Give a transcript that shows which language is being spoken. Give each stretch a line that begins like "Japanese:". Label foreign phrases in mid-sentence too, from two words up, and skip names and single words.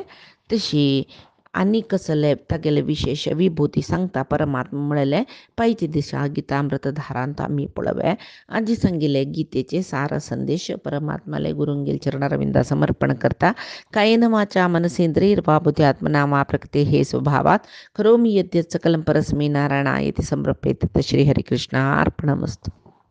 Konkani: तशी आनी कसले तागेले विशेश विभूती सांगता परमात्मा म्हणलेलें पायचे दिसा गीतामृतधारांत आमी पळोवया. आजी सांगिल्ले गीतेचे सार संदेश परमात्माले गुरुंगेल चरणारविंदा समर्पण करता.
Sanskrit: कायेन वाचा मनसेंद्रियर्वा बुद्ध्यात्मना वा प्रकृते हे स्वभावात करोमि यद्यत् सकलं परस्मै नारायणायति समर्पयेत्. श्री हरिकृष्णार्पणमस्तु.